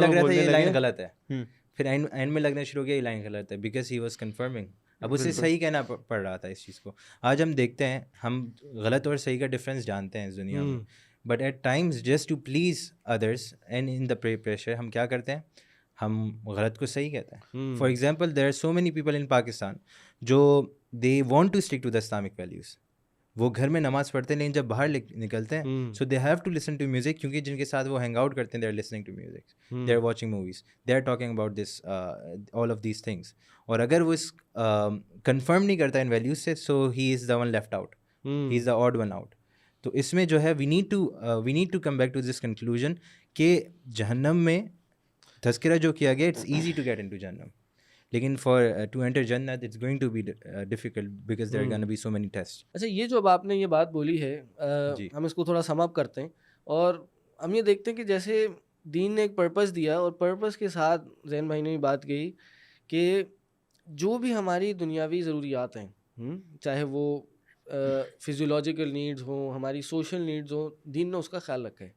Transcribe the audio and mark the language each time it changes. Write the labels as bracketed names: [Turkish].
[Urdu] لگ رہا تھا یہ لائن غلط ہے، پھر اینڈ میں لگنا شروع ہو گیا یہ لائن غلط ہے، [English] Because he was confirming. [Urdu] اب اسے صحیح کہنا پڑ رہا تھا اس چیز کو. آج ہم دیکھتے ہیں، ہم غلط اور صحیح کا ڈفرینس جانتے ہیں اس دنیا میں، [English] but at times just to please others and in the pressure [Urdu] ہم کیا کرتے ہیں، ہم غلط کو صحیح کہتے ہیں. [English] For example there are so many people in Pakistan جو they want to stick to the Islamic values. [Urdu] وہ گھر میں نماز پڑھتے ہیں لیکن جب باہر نکلتے ہیں [English] so they have to listen to music, [Urdu] کیونکہ جن کے ساتھ وہ ہینگ آؤٹ کرتے ہیں [English] They are listening to music, they are watching movies, they are talking about this all of these things. [Urdu] اور اگر وہ اس کنفرم نہیں کرتا ان ویلیوز سے، [English] So he is the one left out, he is the odd one out. [Urdu] تو اس میں جو ہے [English] we need to come back to this conclusion [Urdu] کہ جہنم میں تذکرہ جو کیا گیا [English] It's easy to get into جہنم، لیکن for to enter جنت it's going to be difficult because there are gonna be so many test. [Urdu] اچھا، یہ جو اب آپ نے یہ بات بولی ہے، ہم اس کو تھوڑا سم اپ کرتے ہیں، اور ہم یہ دیکھتے ہیں کہ جیسے دین نے ایک پرپس دیا، اور پرپس کے ساتھ زین بھائی نے بھی بات کہی کہ جو بھی ہماری دنیاوی ضروریات ہیں، چاہے وہ فزیولوجیکل نیڈز ہوں، ہماری سوشل نیڈز ہوں، دین نے اس کا خیال رکھا ہے.